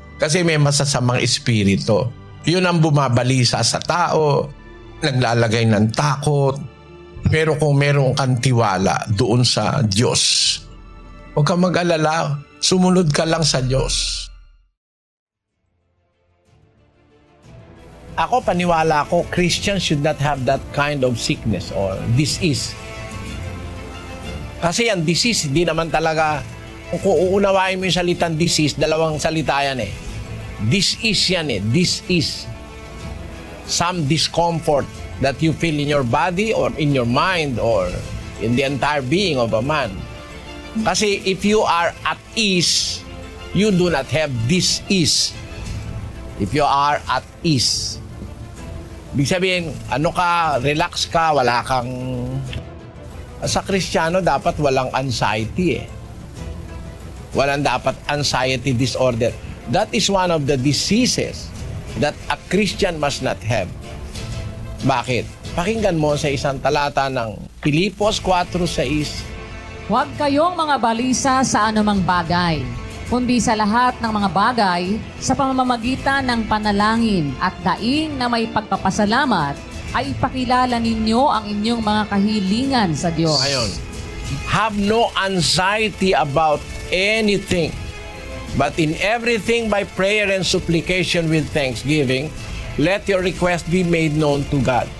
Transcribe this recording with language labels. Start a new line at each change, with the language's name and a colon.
Filipino: Kasi may masasamang espiritu. Yun ang bumabalisa sa tao, naglalagay ng takot. Pero kung meron kang tiwala doon sa Diyos, huwag kang mag-alala, sumunod ka lang sa Diyos. Ako, paniwala ko,
English: Christians should not have that kind of sickness or disease.
Filipino: Kasi ang disease, hindi naman talaga, kung uunawain mo yung salitang disease, dalawang salita yan eh.
English: This is
Filipino: yan eh.
English: This is some discomfort that you feel in your body or in your mind or in the entire being of a man. Kasi if you are at ease, you do not have this ease. If you are at ease.
Filipino: Ibig sabihin, ano ka, relax ka, wala kang... Sa Kristiyano, dapat walang anxiety eh. Walang dapat anxiety disorder.
English: That is one of the diseases that a Christian must not have.
Filipino: Bakit? Pakinggan mo sa isang talata ng Pilipos 4:6. Huwag kayong mga balisa sa anumang bagay, kundi sa lahat ng mga bagay, sa pamamagitan ng panalangin at daing na may pagpapasalamat, ay ipakilala ninyo ang inyong mga kahilingan sa Diyos. Ngayon,
English: have no anxiety about anything, but in everything by prayer and supplication with thanksgiving, let your request be made known to God.